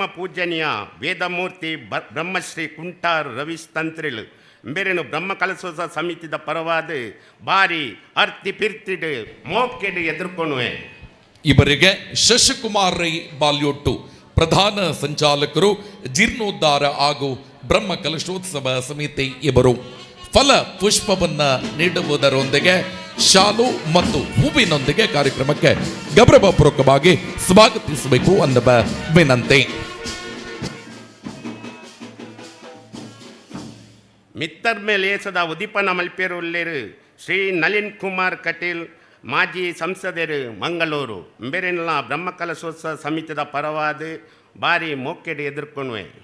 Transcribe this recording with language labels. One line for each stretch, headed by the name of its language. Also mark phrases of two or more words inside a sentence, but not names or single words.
Tulu: ಪೂಜನೀಯ ವೇದಮೂರ್ತಿ ಬ್ರಹ್ಮಶ್ರೀ ಕುಂಟಾರ್ ರವೀಶ್ ತಂತ್ರಿಲ್ ಬೇರೆನು ಬ್ರಹ್ಮ ಕಲಸೋತ್ಸವ ಸಮಿತಿದ ಪರವಾದ ಬಾರಿ ಅರ್ತಿ ಪಿರ್ತಿಡ್ ಮೋಕೆಡ್ ಎದುರ್ಕೊಣುವೆ.
Kannada: ಇವರಿಗೆ ಶಶಿಕುಮಾರ್ ರೈ ಬಾಲ್ಯೋಟ್ಟು ಪ್ರಧಾನ ಸಂಚಾಲಕರು ಜೀರ್ಣೋದ್ಧಾರ ಹಾಗೂ ಬ್ರಹ್ಮ ಕಲಶೋತ್ಸವ ಸಮಿತಿ ಇವರು ಫಲ ಪುಷ್ಪವನ್ನ ನೀಡುವುದರೊಂದಿಗೆ ಶಾಲು ಮತ್ತು ಹೂವಿನೊಂದಿಗೆ ಕಾರ್ಯಕ್ರಮಕ್ಕೆ ಗೌರವಪೂರ್ವಕವಾಗಿ ಸ್ವಾಗತಿಸಬೇಕು ಅನ್ನುವ ವಿನಂತಿ.
Tulu: ಮಿತ್ತರ್ಮೆ ಲೇಸದ ಉದೀಪನ ಮಲ್ಪೇರುಲ್ಲೇರು ಶ್ರೀ ನಳಿನ್ ಕುಮಾರ್ ಕಟೀಲ್ ಮಾಜಿ ಸಂಸದರು ಮಂಗಳೂರು ಬೇರೆಲ್ಲ ಬ್ರಹ್ಮ ಕಲಶೋತ್ಸವ ಸಮಿತಿದ ಪರವಾದ ಬಾರಿ ಮೋಕೆಡ್ ಎದುರ್ಕೊಣುವೆ.